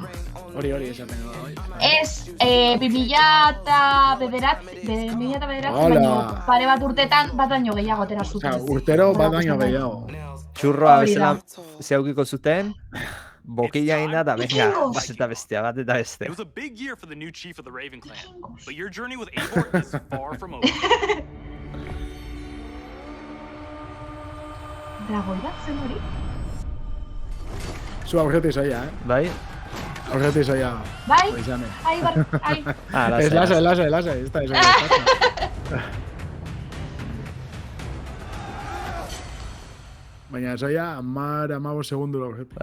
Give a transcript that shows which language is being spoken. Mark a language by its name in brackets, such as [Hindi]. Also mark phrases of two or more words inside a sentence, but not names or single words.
[Basque] Hori esaten da. Ez, 2009, baino pare bat urtetan bat baino gehiago atera zuten. Urtero bat baino gehiago. Txurroa bezala zeukiko zuten, bokila ina da, venga, bat eta bestea, bat eta beste. [English] It was a big year for the new chief of the Raven Clan, but your journey with Eivor is far from over. [Basque] Dragoi bat zen hori? Zu aurretik zoia, Bai? Aurretik zoia. Bai? Ai, ai. Ez lasa, ez da, Baina zoia, 15 segundu aurretik.